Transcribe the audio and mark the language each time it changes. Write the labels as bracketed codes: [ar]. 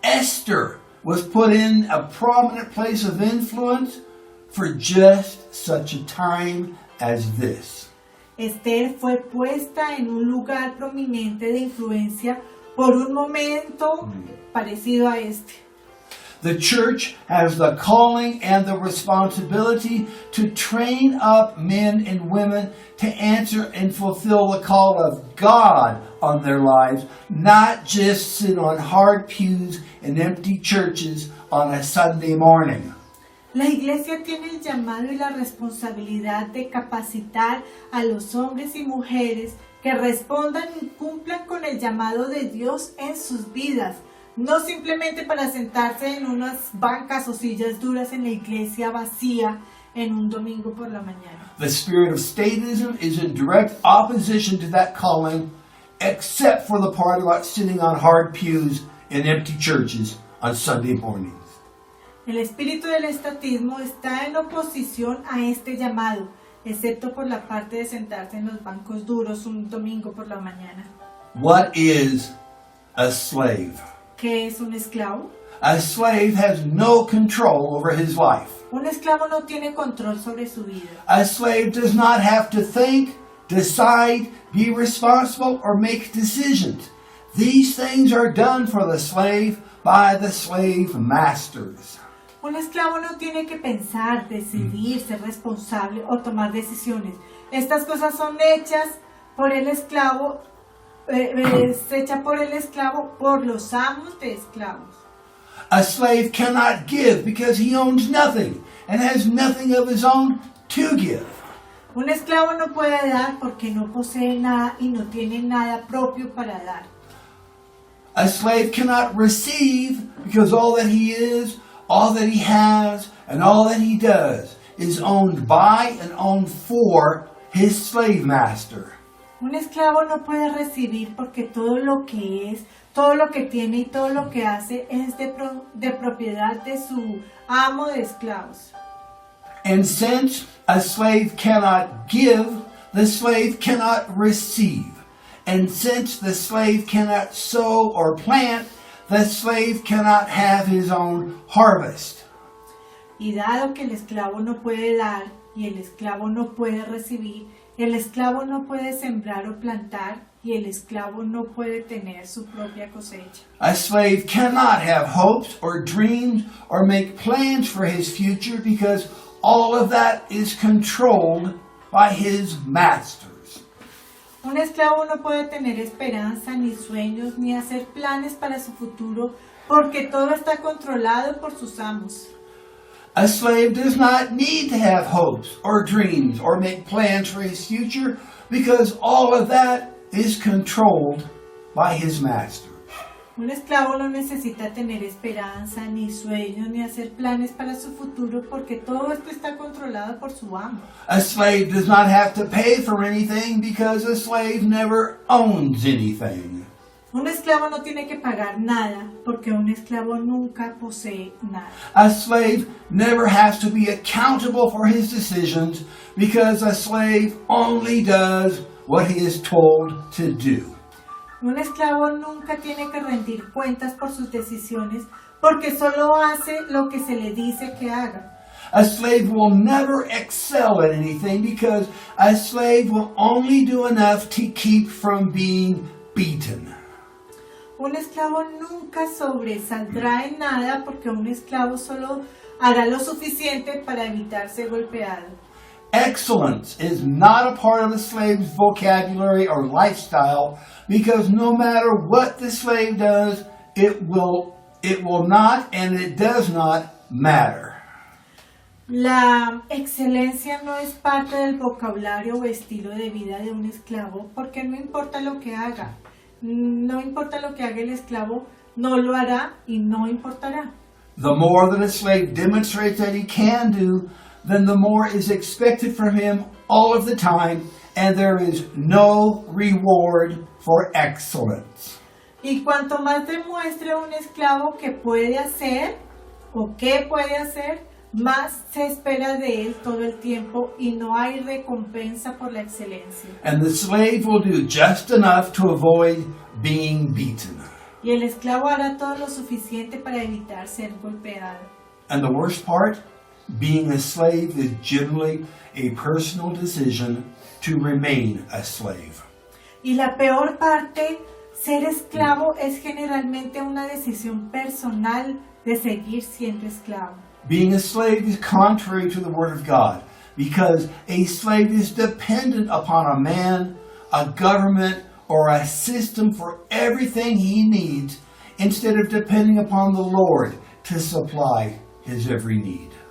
[en] Esther was put in a prominent place of influence for just such a time as this. [es] Esther fue puesta en un lugar prominente de influencia por un momento parecido a este. [en] The church has the calling and the responsibility to train up men and women to answer and fulfill the call of God on their lives, not just sit on hard pews in empty churches on a Sunday morning. [es] La iglesia tiene el llamado y la responsabilidad de capacitar a los hombres y mujeres que respondan y cumplan con el llamado de Dios en sus vidas, no simplemente para sentarse en unas bancas o sillas duras en la iglesia vacía en un domingo por la mañana. [en] The spirit of statism is in direct opposition to that calling, except for the part about sitting on hard pews in empty churches on Sunday mornings. [es] El espíritu del estatismo está en oposición a este llamado, excepto por la parte de sentarse en los bancos duros un domingo por la mañana. [en] What is a slave? [es] ¿Qué es un esclavo? [en] A slave has no control over his life. [es] Un esclavo no tiene control sobre su vida. [en] A slave does not have to think, decide, be responsible, or make decisions. These things are done for the slave by the slave masters. [es] Un esclavo no tiene que pensar, decidir, ser responsable o tomar decisiones. Estas cosas son hechas por el esclavo, es hecha por el esclavo, por los amos de esclavos. [en] A slave cannot give because he owns nothing and has nothing of his own to give. [es] Un esclavo no puede dar porque no posee nada y no tiene nada propio para dar. [en] A slave cannot receive because all that he is, all that he has, and all that he does is owned by and owned for his slave master. [es] Un esclavo no puede recibir porque todo lo que es, todo lo que tiene y todo lo que hace es de propiedad de su amo de esclavos. [en] And since a slave cannot give, the slave cannot receive. And since the slave cannot sow or plant, the slave cannot have his own harvest. [es] Y dado que el esclavo no puede dar y el esclavo no puede recibir, el esclavo no puede sembrar o plantar y el esclavo no puede tener su propia cosecha. [en] A slave cannot have hopes or dreams or make plans for his future because all of that is controlled by his masters. [es] Un esclavo no puede tener esperanza, ni sueños, ni hacer planes para su futuro, porque todo está controlado por sus amos. [en] A slave does not need to have hopes or dreams or make plans for his future because all of that is controlled by his master. [es] Un esclavo no necesita tener esperanza, ni sueños, ni hacer planes para su futuro, porque todo esto está controlado por su amo. [en] A slave does not have to pay for anything because a slave never owns anything. [es] Un esclavo no tiene que pagar nada, porque un esclavo nunca posee nada. [en] A slave never has to be accountable for his decisions because a slave only does what he is told to do. [es] Un esclavo nunca tiene que rendir cuentas por sus decisiones, porque solo hace lo que se le dice que haga. [en] A slave will never excel at anything because a slave will only do enough to keep from being beaten. [es] Un esclavo nunca sobresaldrá en nada porque un esclavo solo hará lo suficiente para evitar ser golpeado. [en] Excellence is not a part of the slave's vocabulary or lifestyle because no matter what the slave does, it will not and it does not matter. [es] La excelencia no es parte del vocabulario o estilo de vida de un esclavo porque no importa lo que haga. No importa lo que haga el esclavo, no lo hará y no importará. [en] The more that a slave demonstrates that he can do, then the more is expected from him all of the time, and there is no reward for excellence. [es] Y cuanto más demuestre un esclavo que puede hacer o qué puede hacer, más se espera de él todo el tiempo y no hay recompensa por la excelencia. [en] And the slave will do just enough to avoid being beaten. [es] Y el esclavo hará todo lo suficiente para evitar ser golpeado. [en] And the worst part, being a slave is generally a personal decision to remain a slave. [es] Y la peor parte, ser esclavo es generalmente una decisión personal de seguir siendo esclavo. [en] Being a slave is contrary to the Word of God because a slave is dependent upon a man, a government, or a system for everything he needs instead of depending upon the Lord to supply his every need.